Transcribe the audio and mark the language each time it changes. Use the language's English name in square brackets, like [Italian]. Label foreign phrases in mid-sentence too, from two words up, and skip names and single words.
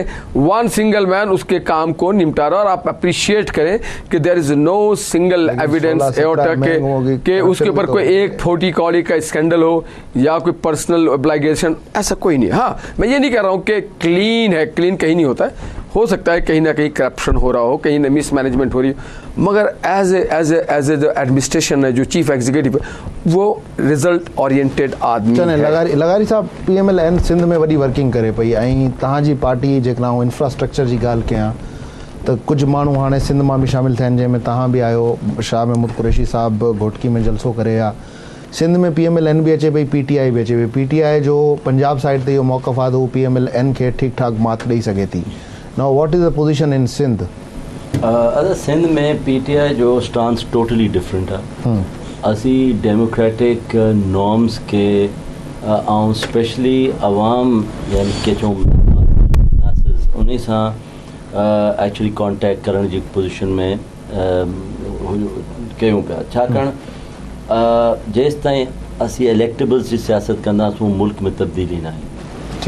[English] one single man [Urdu] اس کے کام کو نمٹا رہا۔ اور آپ اپریشیئٹ کریں کہ [English] there is no single evidence [Urdu] کہ اس کے اوپر کوئی ایک فوٹی کوڑی کا اسکینڈل ہو یا کوئی [English] personal obligation, [Urdu] ایسا کوئی نہیں. ہاں، میں یہ نہیں کہہ رہا ہوں کہ کلین ہے، کلین کہیں نہیں ہوتا ہے، ہو سکتا ہے کہیں نہ کہیں کرپشن ہو رہا ہو، کہیں نا [English] mis management [Urdu] ہو رہی ہو، مگر [English] as a [Urdu] جو ایڈمنسٹریشن ہے، جو [English] chief executive [Urdu] ہے، وہ [English] result oriented [Urdu] آدمی ہے. [Sindhi] लगारी साहब, PMLN सिंध में वॾी वर्किंग करे पई ऐं तव्हांजी पार्टी जेका इंफ्रास्ट्रक्चर जी ॻाल्हि कयां त कुछ माण्हू हाणे सिंध में भी शामिल थियनि, जंहिंमें तव्हां बि आहियो। शाह महमूद कुरैशी साहब घोटकी में जलसो करे आ। सिंध में PMLN भी अचे पई, PTI भी अचे पई। PTI जो पंजाब साइड ते इहो मौक़िफ़ आहे त हू PMLN खे ठीक ठाक मात ॾेई सघे थी। [English] Now what is the position in Sindh? [Sindhi] सिंध में PTI जो [English] स्टांस टोटली डिफरेंट [Sindhi] है। असी [English] डेमोक्रेटिक नॉर्म्स [Sindhi] के ऐं स्पेशली अवाम यानी के चऊं उन सां [English] एक्चुअली कॉन्टेक्ट [Sindhi] करण जी पोजीशन में कयूं पिया। छाकाणि जेसि ताईं असी इलेक्टेबल्स जी सियासत कंदासूं मुल्क में तब्दीली न आई।